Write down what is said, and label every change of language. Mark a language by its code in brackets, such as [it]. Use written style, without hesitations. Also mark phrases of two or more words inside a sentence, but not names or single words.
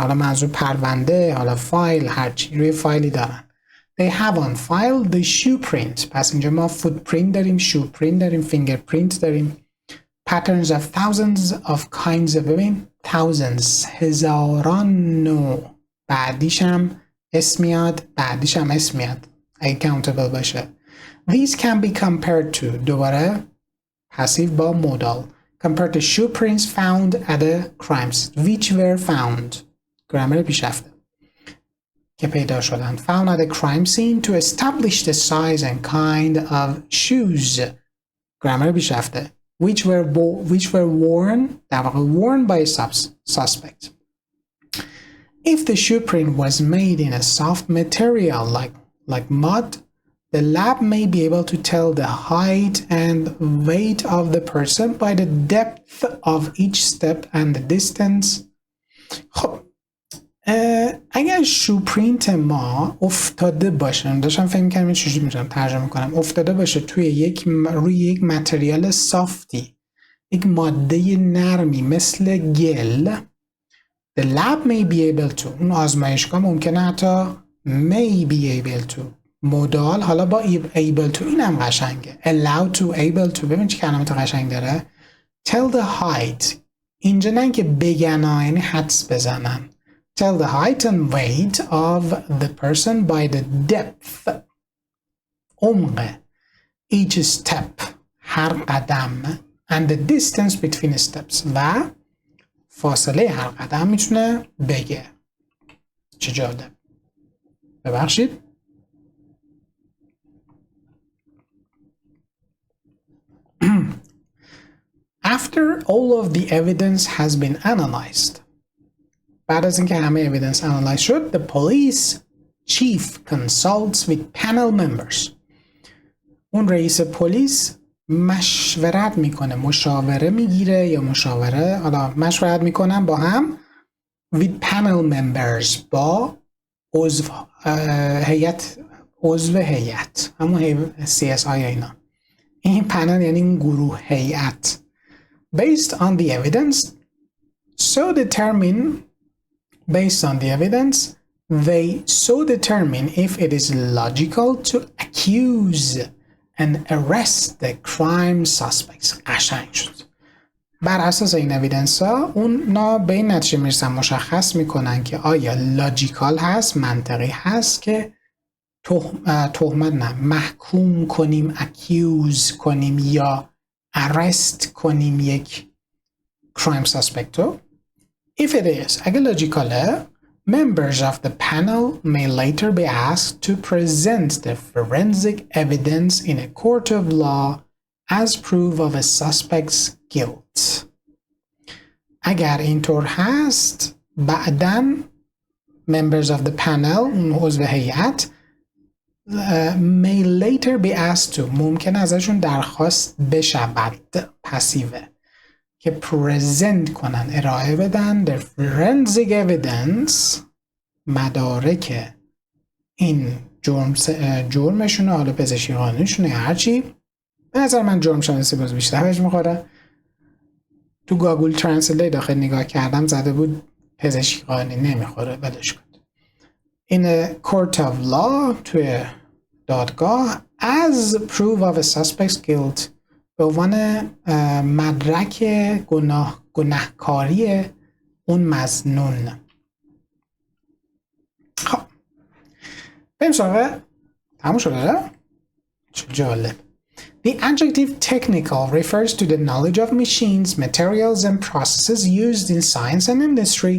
[fa] حالا منظور پرونده، حالا فایل، هرچی روی فایلی دارن. [en] They have on file the shoe print. [fa] پس اینجا ما footprint داریم، shoe print داریم، fingerprint داریم. [en] Patterns of thousands of kinds of ببین thousands [fa] هزاران نوع. بعدیش هم اسم میاد اگه countable باشه. [en] These can be compared to [fa] دوباره پسیو با مودال. [en] Compared to shoe prints found at the crimes which were found. [fa] گرامر پیشرفته که پیدا شدن. [en] Found at the crime scene to establish the size and kind of shoes. [fa] گرامر پیشرفته. [en] Which were worn by a suspect. If the shoe print was made in a soft material like mud, the lab may be able to tell the height and weight of the person by the depth of each step and the distance. [fa] خب اگر شو پرینت ما افتاده باشه، داشتم فکر می‌کردم چجوری میتونم ترجمه کنم، افتاده باشه روی یک متریال سافتی، یک ماده نرمی مثل گل، [en] the lab may be able to، [fa] اون آزمایشگاه ممکنه حتی [en] may be able to، [fa] مودال حالا با [en] able to [fa] اینم قشنگه، [en] allow to able to، [fa] ببین چه کلمات قشنگ داره. [en] tell the height، [fa] اینجا نه که بگن یعنی حدس بزنن. [en] Tell the height and weight of the person by the depth، عمق، each step، [fa] هر قدم، [en] and the distance between steps، [fa] و فاصله هر قدم میتونه بگه. چه جالب. ببخشید. [en] After all of the evidence has been analyzed، [fa] بعد از اینکه همه evidence analyze شد، [en] the police chief consults with panel members، [fa] اون رئیس پلیس مشورت میکنه، مشاوره میگیره یا مشورت میکنن با هم [en] with panel members، [fa] با عضو هیئت، همون CSI اینا. این پنل یعنی این گروه، هیئت. [en] Based on the evidence they so determine if it is logical to accuse and arrest the crime suspects. [fa] قشنگ شد. بر اساس این اویدنس ها اونا به این نتیجه میرسن، مشخص میکنن که آیا لاجیکال هست، منطقی هست که تهمت نه محکوم کنیم، اکیوز کنیم یا ارست کنیم یک [en] crime suspect [fa] رو. [en] If it is, [fa] اگه لاجیکاله، [en] members of the panel may later be asked to present the forensic evidence in a court of law as proof of a suspect's guilt. [fa] اگر اینطور هست، بعداً [en] members of the panel، [fa] اون عضو هیئت، [en] may later be asked to، [fa] ممکن ازشون درخواست بشود، پسیوه، که پرزنت کنن، ارائه بدن [en] the forensic evidence، [fa] مدارک این جرمشونه، حالا پزشکی قانونیشونه، هرچی. به نظر من جرم شناسی باز بیشتر بهش میخوره. تو گاگل ترنسلیت داخل نگاه کردم زده بود پزشکی قانونی نمیخوره، ولش کن. [en] In a court of law، [fa] توی دادگاه، [en] as proof of a suspect's guilt، [fa] به عنوان مدرک گناهکاری اون مظنون. خب بریم سراغ تموم شده. چه جالب. [en] The adjective technical refers to the knowledge of machines, materials and processes used in science and industry.